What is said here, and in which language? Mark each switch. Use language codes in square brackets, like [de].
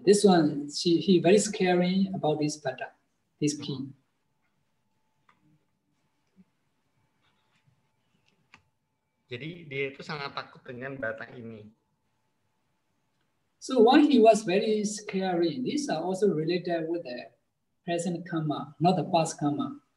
[en] This one, he very scary about this Bhatta, this P. [id] Jadi dia itu sangat takut dengan bata ini. [en] So why he was very scary? These are also related with the present karma, not the past karma.